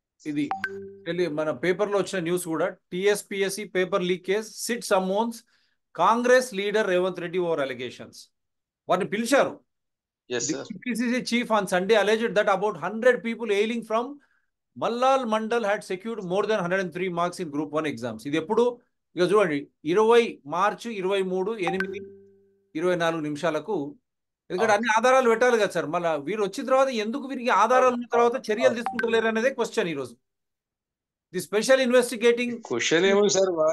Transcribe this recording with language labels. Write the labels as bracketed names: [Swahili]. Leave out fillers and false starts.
[Telugu] ఇది మన పేపర్ లో వచ్చిన న్యూస్ కూడా. [English] TSPSC paper leak case, SIT summons Congress leader Revanth Reddy over allegations. [Telugu] వారిని పిలిచారు. [English] yes The [Telugu] sir. [English] PCC chief on Sunday alleged that about 100 people hailing from Mallal Mandal had secured more than 103 marks in Group 1 exams. [Telugu] ఇది ఎప్పుడు? ఇక చూడండి, 20 మార్చి 23:24 ఎందుకంటే అన్ని ఆధారాలు పెట్టాలి కదా సార్. మళ్ళీ వీరు వచ్చిన తర్వాత ఎందుకు వీరికి ఆధారాలు ఉన్న తర్వాత చర్యలు తీసుకుంటలేరు అనేదే క్వశ్చన్ ఈరోజు. [English] the special investigating [Telugu] క్వశ్చన్ ఏమో సార్,